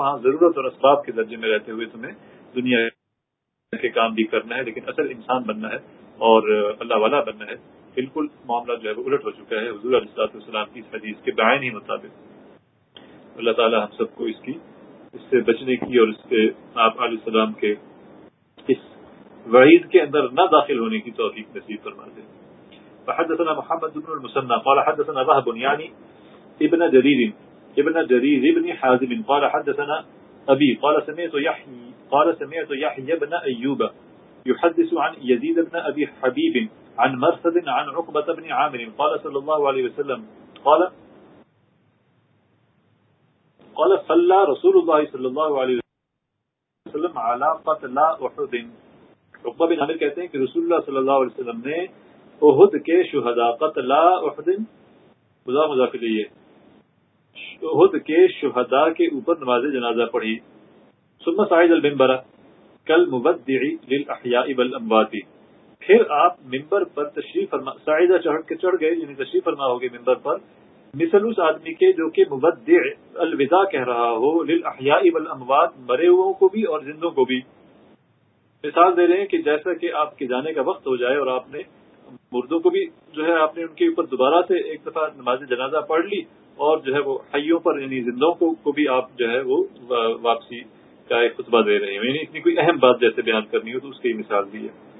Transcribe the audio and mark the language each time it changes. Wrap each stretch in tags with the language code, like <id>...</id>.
<ur>ہاں, ضرورت اور اسباب کے درجے میں رہتے ہوئے تمہیں دنیا کے کام بھی کرنا ہے, لیکن اصل انسان بننا ہے اور اللہ والا بننا ہے. بالکل معاملہ جو ہے وہ الٹ ہو چکا ہے حضور علیہ الصلوۃ والسلام کی اس حدیث کے بیان ہی مطابق. اللہ تعالی ہم سب کو اس سے بچنے کی اور اس کے آپ علیہ السلام کے اس وعید کے اندر نہ داخل ہونے کی توفیق نصیب فرما دے.</ur> <ar>فحدثنا محمد بن المثنى قال حدثنا وهب يعني ابن جرير ابن حازم قال حدثنا ابي قال سمعت يحيى بن ايوب يحدث عن يزيد بن ابي حبيب عن مرثد عن عقبة بن عامر قال صلى الله عليه وسلم قال صلى رسول الله صلى الله عليه وسلم على قتلى احد.</ar> <ur>عقبة بن عامر کہتے ہیں کہ رسول اللہ صلی اللہ علیہ وسلم نے احد کے شہداء</ur> <ar>قتلى احد</ar> <ur>احد کے شہداء کے اوپر نماز جنازہ پڑھی.</ur> <ar>ثم صعد المنبر كالمبدع للاحياء والاموات.</ar> <ur>پھر آپ ممبر پر تشریف فرما, سائدہ چڑھ کے چڑھ گئے یعنی تشریف فرما ہوگی ممبر پر, مثل اس آدمی کے جو کہ مبدع الوداع کہہ رہا ہو</ur> <ar>للاحیاء والاموات,</ar> <ur>مرے ہوئوں کو بھی اور زندوں کو بھی. مثال دے رہے ہیں کہ جیسا کہ آپ کے جانے کا وقت ہو جائے اور آپ نے مردوں کو بھی جو ہے آپ نے ان کے اوپر دوبارہ سے ایک دفعہ نماز جنازہ پڑھ لی, اور جو ہے وہ حیوں پر یعنی زندوں کو بھی آپ جو ہے وہ واپسی کا ایک خطبہ دے رہے ہیں. یعنی اتنی کوئی اہم بات جیسے بیان کرنی ہو تو اس کی مثال دی ہے.</ur>